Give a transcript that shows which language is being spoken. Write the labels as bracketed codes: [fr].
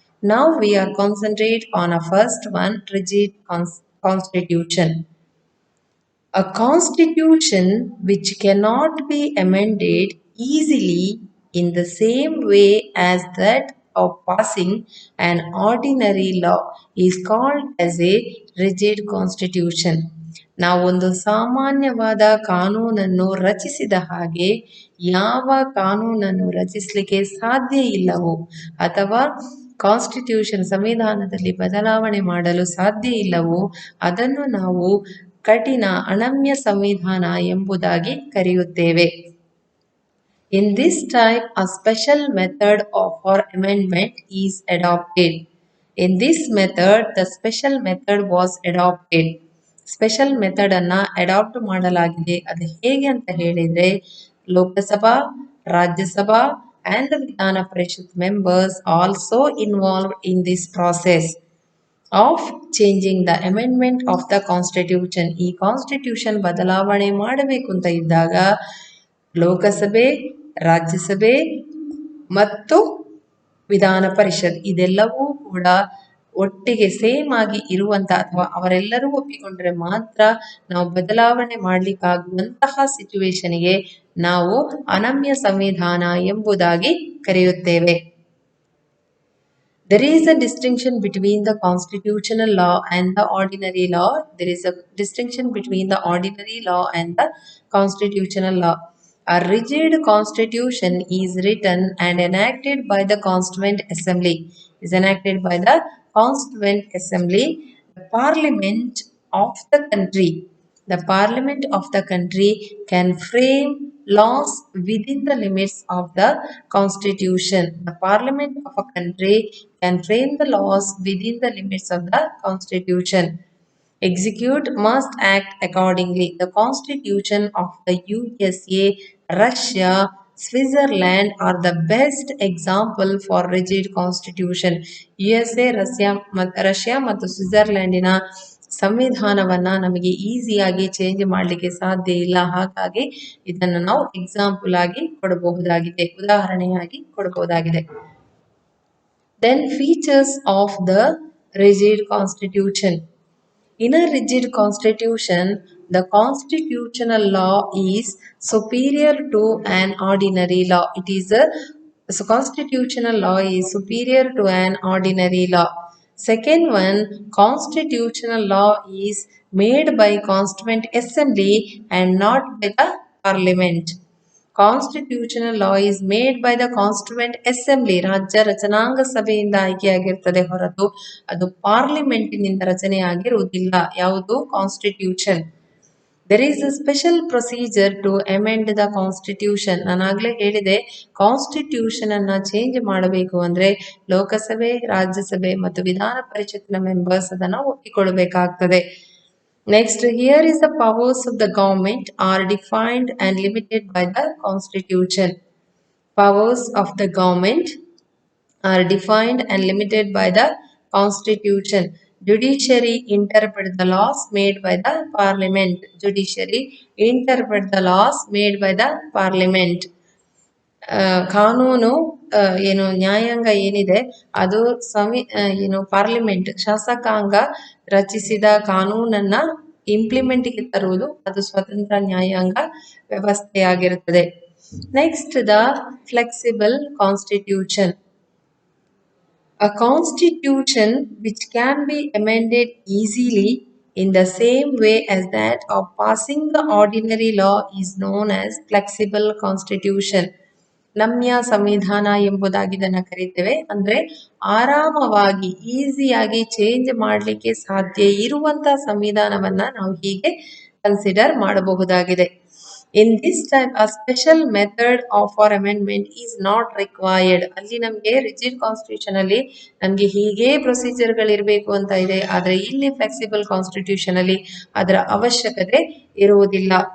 [en] Now we are concentrate on a first one rigid constitution. A constitution which cannot be amended easily in the same way as that of passing an ordinary law is called as a rigid constitution. [kn] ನಾವೊಂದು ಸಾಮಾನ್ಯವಾದ ಕಾನೂನನ್ನು ರಚಿಸಿದ ಹಾಗೆ ಯಾವ ಕಾನೂನನ್ನು ರಚಿಸಲಿಕ್ಕೆ ಸಾಧ್ಯ ಇಲ್ಲವೋ ಅಥವಾ ಕಾನ್ಸ್ಟಿಟ್ಯೂಷನ್ ಸಂವಿಧಾನದಲ್ಲಿ ಬದಲಾವಣೆ ಮಾಡಲು ಸಾಧ್ಯ ಇಲ್ಲವೋ ಅದನ್ನು ನಾವು ಕಠಿಣ ಅನಮ್ಯ ಸಂವಿಧಾನ ಎಂಬುದಾಗಿ ಕರೆಯುತ್ತೇವೆ. [en] In this type, a special method for amendment is adopted. In this method, the special method was adopted. [kn] Special method ಅನ್ನ ಅಡಾಪ್ಟ್ ಮಾಡಲಾಗಿದೆ. ಅದು ಹೇಗೆ ಅಂತ ಹೇಳಿದ್ರೆ ಲೋಕಸಭಾ, ರಾಜ್ಯಸಭಾ [en] and the Vidhan Parishad members also involved in this process of changing the amendment of the constitution. [kn] ಈ constitution ಬದಲಾವಣೆ ಮಾಡಬೇಕು ಅಂತ ಇದ್ದಾಗ ಲೋಕಸಭೆ, ರಾಜ್ಯಸಭೆ ಮತ್ತು ವಿಧಾನ ಪರಿಷತ್ ಇದೆಲ್ಲವೂ ಕೂಡ ಒಟ್ಟಿಗೆ ಸೇಮ್ ಆಗಿ ಇರುವಂತ ಅಥವಾ ಅವರೆಲ್ಲರೂ ಒಪ್ಪಿಕೊಂಡ್ರೆ ಮಾತ್ರ ನಾವು ಬದಲಾವಣೆ ಮಾಡ್ಲಿಕ್ಕಾಗುವಂತಹ ಸಿಚುವೇಶನ್ಗೆ ನಾವು ಅನಮ್ಯ ಸಂವಿಧಾನ ಎಂಬುದಾಗಿ ಕರೆಯುತ್ತೇವೆ. [en] There is a distinction between the constitutional law and the ordinary law. There is a distinction between the ordinary law and the constitutional law. A rigid constitution is written and enacted by the Constituent Assembly. Is enacted by the Constituent Assembly, the Parliament of the country. The Parliament of the country can frame laws within the limits of the Constitution. The Parliament of a country can frame the laws within the limits of the Constitution. Execute must act accordingly. The Constitution of the USA, Russia, Switzerland are the best example for rigid constitution. [kn] USA, Russia ಮತ್ತು ಸ್ವಿಟ್ಜರ್ಲ್ಯಾಂಡಿನ ಸಂವಿಧಾನವನ್ನ ನಮಗೆ ಈಸಿಯಾಗಿ change ಮಾಡಲಿಕ್ಕೆ ಸಾಧ್ಯ ಇಲ್ಲ. ಹಾಗಾಗಿ ಇದನ್ನು ನಾವು example ಆಗಿ ಕೊಡಬಹುದಾಗಿದೆ, ಉದಾಹರಣೆಯಾಗಿ ಕೊಡಬಹುದಾಗಿದೆ. [en] Then features of the rigid constitution. In a rigid constitution, the constitutional law is superior to an ordinary law. So constitutional law is superior to an ordinary law. Second one, constitutional law is made by Constituent Assembly and not by the Parliament. Constitutional law is made by the constituent assembly, [kn] ರಾಜ್ಯ ರಚನಾಂಗ ಸಭೆಯಿಂದ ಆಯ್ಕೆಯಾಗಿರ್ತದೆ ಹೊರತು ಅದು ಪಾರ್ಲಿಮೆಂಟಿನಿಂದ ರಚನೆ ಆಗಿರುವುದಿಲ್ಲ. ಯಾವುದು? Constitution. [en] There is a special procedure to amend the constitution. [kn] ನಾನಾಗಲೇ ಹೇಳಿದೆ, constitution ಅನ್ನ change ಮಾಡಬೇಕು ಅಂದ್ರೆ ಲೋಕಸಭೆ, ರಾಜ್ಯಸಭೆ ಮತ್ತು ವಿಧಾನ ಪರಿಷತ್ನ ಮೆಂಬರ್ಸ್ ಅದನ್ನು ಒಪ್ಪಿಕೊಳ್ಳಬೇಕಾಗ್ತದೆ. [en] Next, here is the powers of the government are defined and limited by the Constitution. Powers of the government are defined and limited by the Constitution. Judiciary interpret the laws made by the Parliament. Judiciary interpret the laws made by the Parliament. [kn] ಕಾನೂನು ಏನು ನ್ಯಾಯಾಂಗ ಏನಿದೆ ಅದು parliament ಶಾಸಕಾಂಗ ರಚಿಸಿದ ಕಾನೂನನ್ನ ಇಂಪ್ಲಿಮೆಂಟ್ಗೆ ತರುವುದು ಅದು ಸ್ವತಂತ್ರ ನ್ಯಾಯಾಂಗ ವ್ಯವಸ್ಥೆಯಾಗಿರುತ್ತದೆ. [en] Next the flexible constitution. A constitution which can be amended easily in the same way as that of passing the ordinary law is known as flexible constitution. [kn] ನಮ್ಯ ಸಂವಿಧಾನ ಎಂಬುದಾಗಿ ಇದನ್ನ ಕರೀತೇವೆ. ಅಂದ್ರೆ ಆರಾಮವಾಗಿ ಈಸಿಯಾಗಿ ಚೇಂಜ್ ಮಾಡಲಿಕ್ಕೆ ಸಾಧ್ಯ ಇರುವಂತ ಸಂವಿಧಾನವನ್ನ ನಾವು ಹೀಗೆ ಕನ್ಸಿಡರ್ ಮಾಡಬಹುದಾಗಿದೆ. [en] In this type, a special method for amendment is not required. [kn] ಅಲ್ಲಿ ನಮಗೆ ರಿಜಿಡ್ ಕಾನ್ಸ್ಟಿಟ್ಯೂಷನ್ ಅಲ್ಲಿ ನಮ್ಗೆ ಹೀಗೆ ಪ್ರೊಸೀಜರ್ಗಳು ಇರಬೇಕು ಅಂತ ಇದೆ. ಆದ್ರೆ ಇಲ್ಲಿ ಫ್ಲೆಕ್ಸಿಬಲ್ ಕಾನ್ಸ್ಟಿಟ್ಯೂಷನ್ ಅಲ್ಲಿ ಅದರ ಅವಶ್ಯಕತೆ ಇರುವುದಿಲ್ಲ.